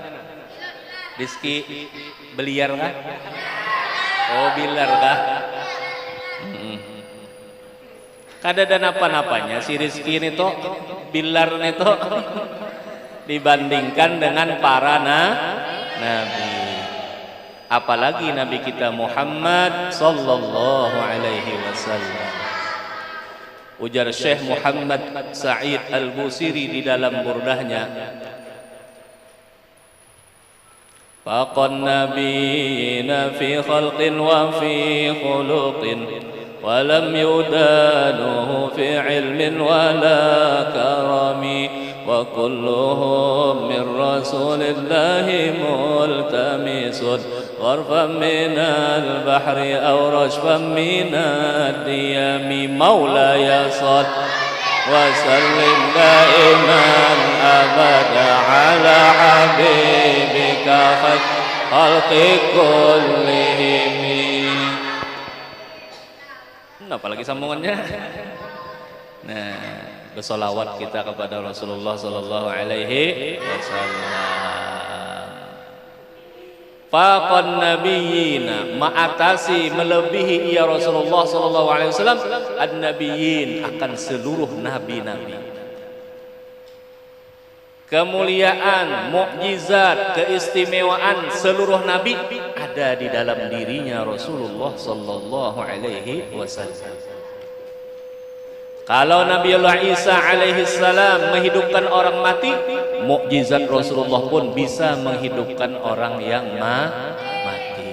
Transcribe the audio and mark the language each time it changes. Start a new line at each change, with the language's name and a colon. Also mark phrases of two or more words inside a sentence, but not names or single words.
Banjar: Rizky Beliar kah? Oh Bilar kah? Kada ada napa-napanya si Rizky ini toh Bilar ini toh dibandingkan dengan para nabi.
Indonesian: Apalagi Nabi kita Muhammad
Arabic: صلى الله عليه وسلم.
Banjar: Ujar Syekh Muhammad Sa'id Al-Busiri di dalam burdahnya,
Arabic: فاق النبيين في خلق وفي خلق ولم يدانوه في علم ولا كرم وكلهم من رسول الله ملتمس غرفا من البحر أو رشفا من الديام مولاي صل وسلم دائما أبدا على حبيبك خلق كلهم.
Indonesian: Apalagi sambungannya. Nah, bersolawat kita kepada Rasulullah
Arabic: صلى الله عليه وسلم. فاق النبيين,
Indonesian: ma'atasi melebihi
Arabic: يا رسول الله صلى الله عليه وسلم النبيين,
Indonesian: akan seluruh nabi-nabi. Kemuliaan, mukjizat, keistimewaan seluruh nabi ada di dalam dirinya Rasulullah
Arabic: صلى الله عليه وسلم.
Indonesian: Kalau Nabi Allah Isa
Arabic: عليه السلام
Indonesian: menghidupkan orang mati, mukjizat Rasulullah pun bisa menghidupkan orang yang mati.